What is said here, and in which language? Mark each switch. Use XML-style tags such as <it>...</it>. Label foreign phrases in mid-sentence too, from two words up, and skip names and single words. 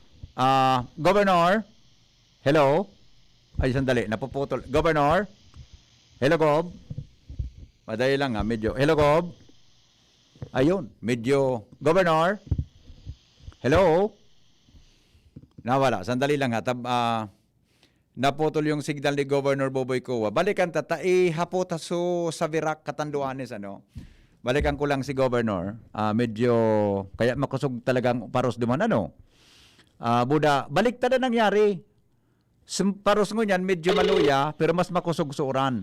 <en>Governor, Hello?</en> <tl>Ay, sandali. Napuputol. Governor? Hello, Gob? Madali lang ha, medyo. Hello, Gob? Ayun, medyo. Governor? Hello? Nawala. Sandali lang ha. Naputol yung signal ni Governor Boboy Coa.</tl> <bik>Balikan hapot sa Virac, Catanduanes, ano? Balikan ko lang si Governor. Medyo, kaya makusog talagang paros duman, ano? Buda, baliktad na nangyari. Paros mo yan, medyo maluya, pero mas makusog sa uran.</bik>